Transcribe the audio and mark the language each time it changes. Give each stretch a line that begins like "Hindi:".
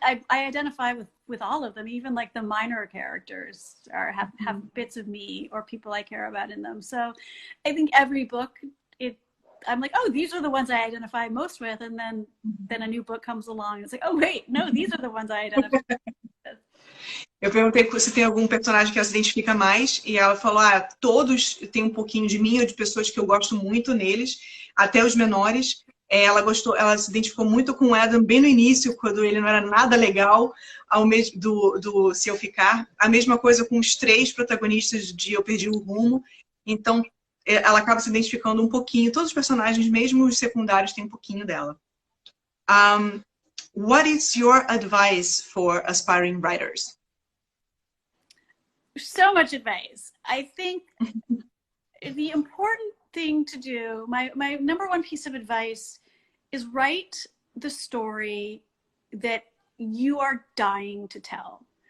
English: I identify with all of them, even like the minor characters have bits of me or people I care about in them. So I think every book, I'm like, oh, these are the ones I identify most with, and then a new book comes along and it's like, oh wait, no, these are the ones I identify with.
Portuguese: Eu perguntei se tem algum personagem que ela se identifica mais, e ela falou, todos têm um pouquinho de mim ou de pessoas que eu gosto muito neles, até os menores. Ela se identificou muito com o Adam bem no início, quando ele não era nada legal, do Se Eu Ficar. A mesma coisa com os 3 protagonistas de Eu Perdi o Rumo. Então, ela acaba se identificando um pouquinho. Todos os personagens, mesmo os secundários, têm um pouquinho dela.
English: What is your advice for aspiring writers? So much advice. I think the important thing to do, my number 1 piece of advice is write the story that you are dying to tell.